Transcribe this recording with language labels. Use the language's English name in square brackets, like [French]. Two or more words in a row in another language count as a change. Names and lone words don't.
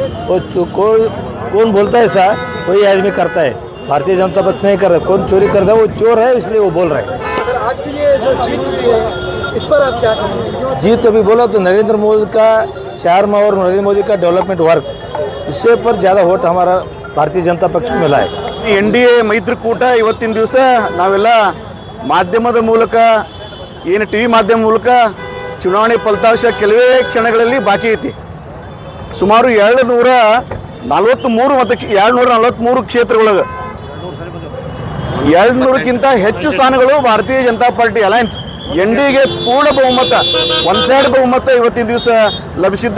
[Hindi] वो कौन बोलता है ऐसा? कोई आदमी करता है. भारतीय जनता पक्ष नहीं कर रहा. कौन चोरी करता है? वो चोर है, इसलिए वो बोल रहे हैं. सर, आज की ये जो जीत हुई है, इस पर आप क्या कहेंगे? जीत अभी बोला तो नरेंद्र मोदी का शहर में और नरेंद्र मोदी का [English] development work, [Hindi] इससे पर ज़्यादा वोट हमारा भारतीय जनता पक्ष को मिला है। [Kannada] ಎನ್ ಡಿ ಎ ಮೈತ್ರಿಕೂಟ ಇವತ್ತಿನ ದಿವಸ ನಾವೆಲ್ಲ ಮಾಧ್ಯಮದ ಮೂಲಕ ಏನು ಟಿ ವಿ ಮಾಧ್ಯಮ ಮೂಲಕ ಚುನಾವಣೆ ಫಲಿತಾಂಶ ಕೆಲವೇ ಕ್ಷಣಗಳಲ್ಲಿ ಬಾಕಿ ಐತಿ. ಸುಮಾರು 243 ಕ್ಷೇತ್ರಗಳೊಳಗೆ 200ಕ್ಕಿಂತ ಹೆಚ್ಚು ಸ್ಥಾನಗಳು ಭಾರತೀಯ ಜನತಾ ಪಾರ್ಟಿ ಅಲಯನ್ಸ್ ಎನ್ ಡಿಗೆ ಪೂರ್ಣ ಬಹುಮತ, [English] one side [Kannada] ಬಹುಮತ ಇವತ್ತಿನ ದಿವಸ ಲಭಿಸಿದ್ದು.